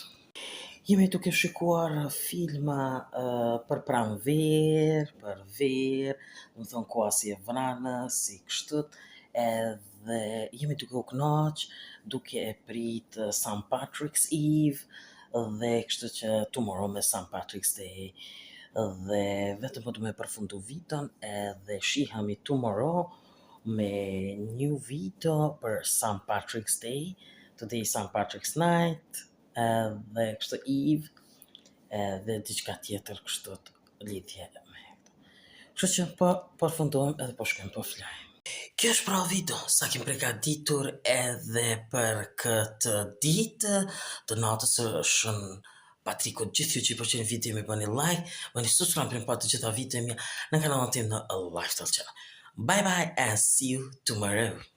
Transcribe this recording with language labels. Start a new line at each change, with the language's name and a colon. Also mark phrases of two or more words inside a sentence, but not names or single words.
Albanian: Jemi duke shikuar filma për pranverë, për verë, më thonë koha si e vranës, si kështu, edhe jemi duke u kënaq, duke e prit St. Patrick's Eve, dhe kështu që tomorrow me St. Patrick's Day, dhe vetëm po du me përfundu viton, edhe shihemi tomorrow me
English: new video
Albanian: për St. Patrick's Day, today St. Patrick's Night, dhe kështu Eve, dhe diçka tjetër kështu lidhje me këto. Kështu që po përfundojmë edhe po shkojmë po flajmë. Kjo është pra video sa kem përgatitur edhe për këtë ditë të natës së Shën Patrikut. Gjithë ju që i pëlqen video mi bëni like, bëni subscribe për pa të gjitha video mia në kanalin tim në Lifestyle Channel.
English: Bye bye and see you tomorrow.